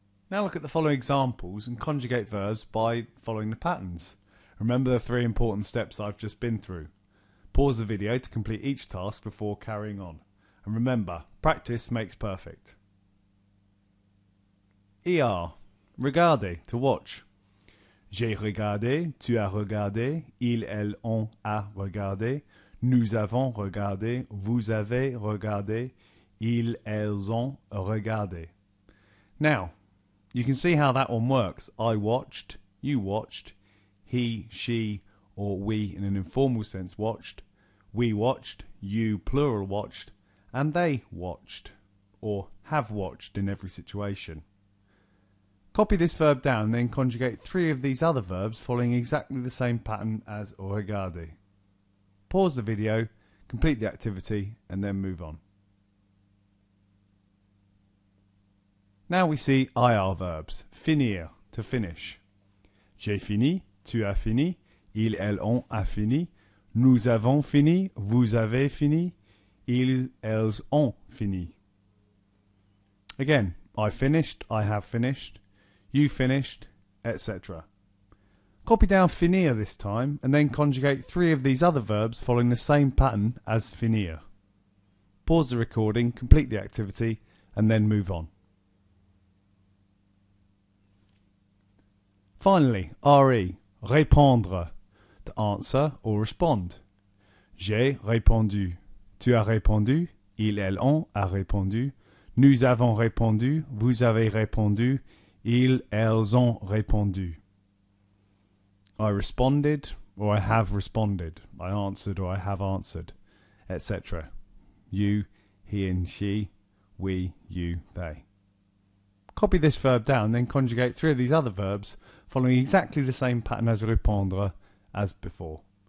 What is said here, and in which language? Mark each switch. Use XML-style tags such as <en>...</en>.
<en>Now look at the following examples and conjugate verbs by following the patterns. Remember the 3 important steps I've just been through. Pause the video to complete each task before carrying on. And remember, practice makes perfect. ER. Regarder, to watch.</en> <fr>J'ai regardé, tu as regardé, ils, elles, ont, a regardé, nous avons regardé, vous avez regardé, ils, elles, ont regardé.</fr> <en>Now, you can see how that one works. I watched, you watched, he, she, or we in an informal sense watched, we watched, you plural watched, and they watched, or have watched in every situation. Copy this verb down and then conjugate 3 of these other verbs following exactly the same pattern as regarder. Pause the video, complete the activity, and then move on. Now we see IR verbs. Finir, to finish.</en> <fr>J'ai fini, tu as fini, ils, elles, ont a fini, nous avons fini, vous avez fini, ils, elles, ont fini.</fr> <en>Again, I finished, I have finished, you finished, etc. Copy down finir this time and then conjugate 3 of these other verbs following the same pattern as finir. Pause the recording, complete the activity, and then move on. Finally, RE, répondre, to answer or respond.</en> <fr>J'ai répondu, tu as répondu, ils, elles, ont a répondu, nous avons répondu, vous avez répondu, ils, elles, ont répondu.</fr> <en>I responded, or I have responded. I answered, or I have answered, etc. You, he and she, we, you, they. Copy this verb down, then conjugate 3 of these other verbs following exactly the same pattern as répondre as before.</en>